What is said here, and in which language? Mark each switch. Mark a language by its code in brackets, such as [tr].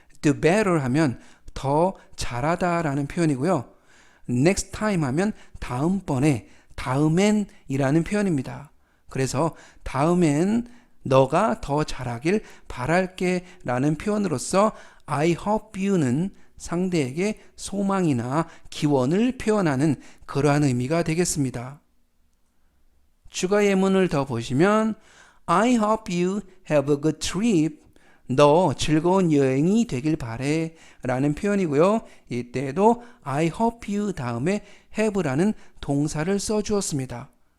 [en] do better [ko] 하면 더 잘하다 라는 표현이고요. [en] next time [ko] 하면 다음번에, 다음엔 이라는 표현입니다. 그래서 다음엔 너가 더 잘하길 바랄게 라는 표현으로서 [en] I hope you [ko] 는 상대에게 소망이나 기원을 표현하는 그러한 의미가 되겠습니다. 추가 예문을 더 보시면 [en] I hope you have a good trip. [ko] 너 즐거운 여행이 되길 바래 라는 표현이고요. 이때에도 [en] I hope you [ko] 다음에 have라는 동사를 써주었습니다.